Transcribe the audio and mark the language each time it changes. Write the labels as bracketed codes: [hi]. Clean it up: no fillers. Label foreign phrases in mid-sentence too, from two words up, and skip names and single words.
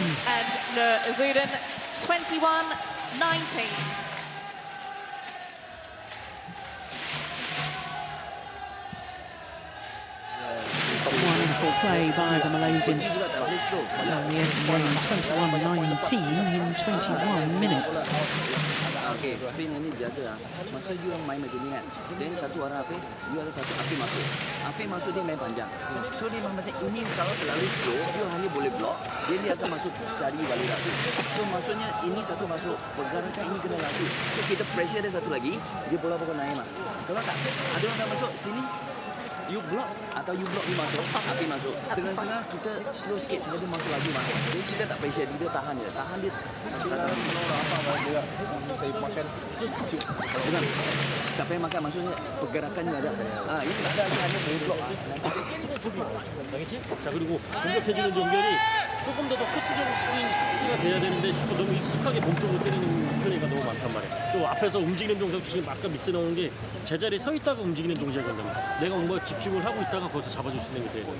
[en] and Nur Izzuddin, 21-19. Wonderful play by the Malaysians. And the opening game 21-19 in 21 minutes. [ms] Okey, Afin ni jaga. Masa you orang main macam ni kan. Then satu orang Afin, you ada satu Afin masuk. Afin masuk dia main panjang. So dia main macam ini kalau terlalu slow, you hanya boleh block. Dia akan masuk cari balik lagi. So maksudnya ini satu masuk, pergerakan ini kena lagi. So kita pressure dia satu lagi, dia bola bakal naik mah. Kalau tak, ada orang dah masuk sini, [en] you block [ms] atau [en] you block [ms] you masuk, Afin masuk. Setengah-setengah kita slow sikit sehingga dia masuk lagi mah. Jadi kita tak pressure, dia tahan je. Tahan dia. Saya makan bukan tak payah makan maksudnya pergerakannya ada. Ini tak ada hanya blok. [ko] 알겠지? 자 그리고 공격해주는 연결이 조금 더 코스적인 코스가 돼야 되는데 자꾸 너무 익숙하게 몸쪽으로 때리는 플레이가 너무 많단 말이야. 좀 앞에서 움직이는 동작 지금 아까 미스 나오는 게 제자리에 서 있다가 움직이는 동작이란 말이야. 내가 뭔가 집중을 하고 있다가 거기서 잡아줄 수 있는 게 돼야 돼.